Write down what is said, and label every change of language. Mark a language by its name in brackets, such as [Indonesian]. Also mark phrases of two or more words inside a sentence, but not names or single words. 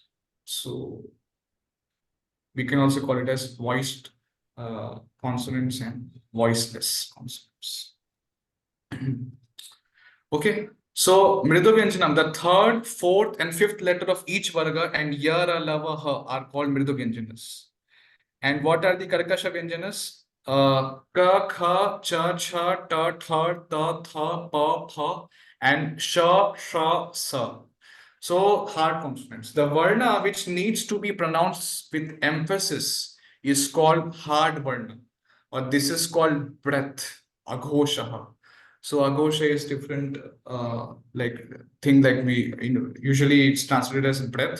[English] So we can also call it as voiced consonants and voiceless consonants. Okay. So [Sanskrit] मृदु व्यञ्जनम्, [English] the 3rd, 4th, and 5th letter of each varga and [Sanskrit] य र, ल व, ह [English] are called [Sanskrit] मृदु व्यञ्जनाः. [English] And what are the [Sanskrit] कर्कश व्यञ्जनाः? क, ख, च, च, ट, ठ, त, थ, प, फ, and श, ष, स. [English] So hard consonants. The varna which needs to be pronounced with emphasis is called hard varna, or this is called breath, aghoshaha. So aghosha is different, like thing like we usually it's translated as breath.